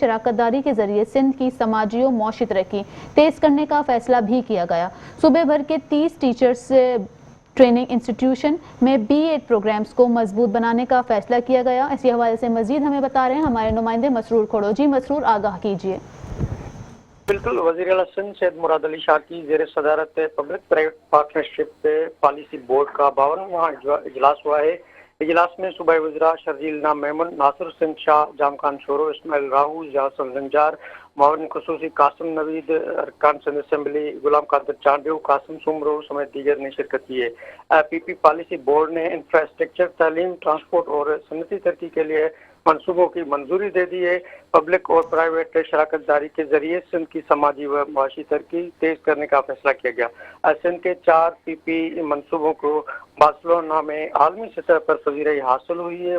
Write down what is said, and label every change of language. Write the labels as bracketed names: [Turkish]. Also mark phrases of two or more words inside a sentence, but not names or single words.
[Urdu] شراکت داری کے ذریعے سندھ کی سماجی اور معاشی ترقی تیز کرنے کا فیصلہ بھی کیا گیا. صوبے بھر کے 30 [English] teachers training institution [Urdu] میں B.Ed پروگرامز کو مضبوط بنانے کا فیصلہ کیا گیا. اسی حوالے سے مزید ہمیں بتا رہے ہیں ہمارے نمائندے مسرور کھوڑو. جی مسرور، آگاہ کیجیے. बिल्कुल, وزیر اعلیٰ سندھ سید مراد علی شاہ کی زیر صدارت پبلک پرائیویٹ پارٹنرشپ پالیسی بورڈ کا 52واں اجلاس ہوا ہے. اجلاس میں صوبائی وزرا شرجیل نام میمن، ناصر حسین شاہ، جام خان شورو، اسماعیل راہو، جاسن جنجار، ماون خصوصی قاسم نوید، ارکان سندھ اسمبلی غلام قادر چانڈیو، قاسم سومرو سمیت دیگر نے شرکت کی ہے. PP پالیسی بورڈ نے انفراسٹرکچر، تعلیم، ٹرانسپورٹ اور صنعتی ترقی کے لیے منصوبوں کی منظوری دے دی ہے. پبلک اور پرائیویٹ شراکت داری کے ذریعے سندھ کی سماجی و معاشی ترقی تیز کرنے کا فیصلہ کیا گیا. سندھ کے 4 PP منصوبوں کو بارسلونا میں عالمی سطح پر پذیرائی حاصل ہوئی ہے.